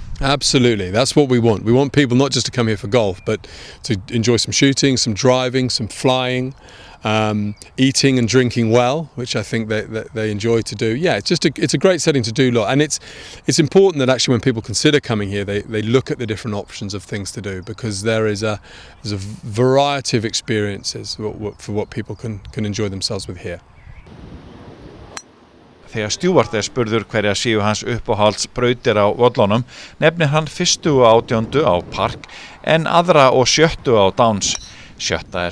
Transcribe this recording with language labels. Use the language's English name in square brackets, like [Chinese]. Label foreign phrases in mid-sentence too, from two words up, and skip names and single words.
[English] Absolutely, that's what we want. We want people not just to come here for golf, but to enjoy some shooting, some driving, some flying, eating and drinking well, which I think they enjoy to do. Yeah, it's a great setting to do a lot, and it's important that actually when people consider coming here, they look at the different options of things to do, because there's a variety of experiences for what people can enjoy themselves with here. [Icelandic] Þegar Stewart spurður hverja séu hans uppáhaldsbrautir á völlunum, nefnir hann 1. og 18. á Park en aðra og 7. á Downs. 7.